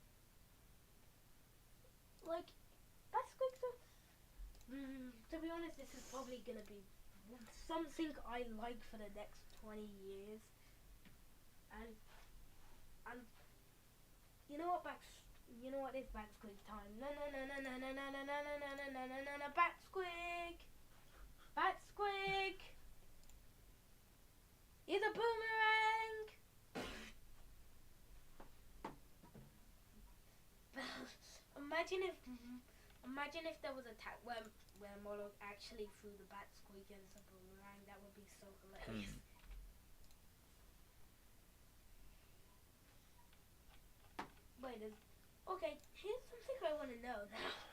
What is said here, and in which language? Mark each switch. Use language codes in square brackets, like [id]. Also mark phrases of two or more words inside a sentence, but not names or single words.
[en] Like, bat squigs are... to be honest, this is probably gonna be something I like for the next 20 years. And you know what, it's bat squig time. No, bat squig! Bat squig! It's a boomerang! Imagine if there was a where Mollog actually threw the bat squig as a boomerang. That would be so hilarious. Wait, okay, here's something I want to know now.